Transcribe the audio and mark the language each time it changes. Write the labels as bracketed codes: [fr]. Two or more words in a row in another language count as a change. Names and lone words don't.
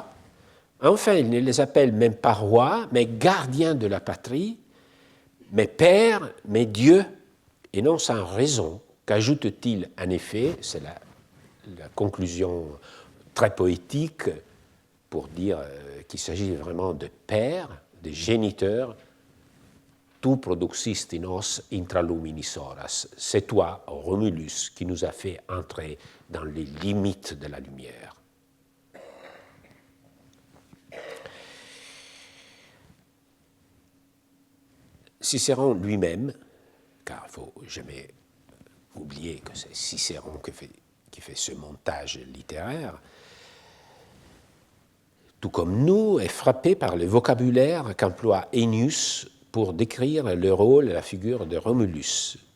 [fr] Enfin, il ne les appelle même pas rois, mais gardiens de la patrie, mais père, mais Dieu, et non sans raison, qu'ajoute-t-il en effet, c'est la conclusion très poétique pour dire qu'il s'agit vraiment de père, de géniteur, [la] tu produxist in nos intraluminis horas. [fr] C'est toi, Romulus, qui nous a fait entrer dans les limites de la lumière. Cicéron lui-même, car il ne faut jamais oublier que c'est Cicéron qui fait ce montage littéraire, tout comme nous, est frappé par le vocabulaire qu'emploie Ennius pour décrire le rôle et la figure de Romulus.